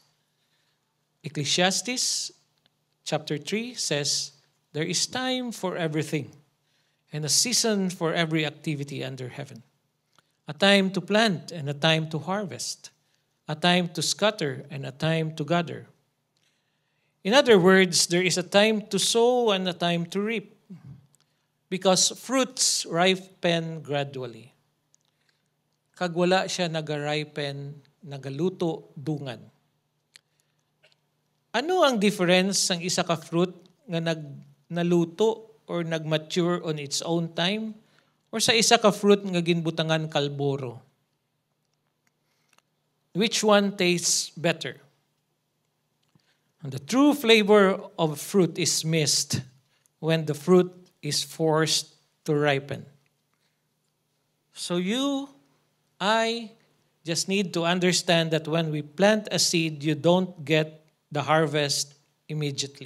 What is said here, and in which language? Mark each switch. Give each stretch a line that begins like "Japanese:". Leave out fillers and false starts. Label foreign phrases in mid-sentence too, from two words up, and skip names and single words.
English: Ecclesiastes chapter 3 says, there is time for everything and a season for every activity under heaven. A time to plant and a time to harvest. A time to scatter and a time to gather. In other words, there is a time to sow and a time to reap. Because fruits ripen gradually.
Hiligaynon: Kag wala siya nagaripen, nagaluto dungan. Ano ang difference ng isa ka fruit nga naluto or nagmature
English: on its own time
Hiligaynon: or sa isa ka fruit nga ginbutangan kalboro?
English: Which one tastes better? And the true flavor of fruit is missed when the fruit is forced to ripen. So I just need to understand that when we plant a seed, you don't get the harvest immediately.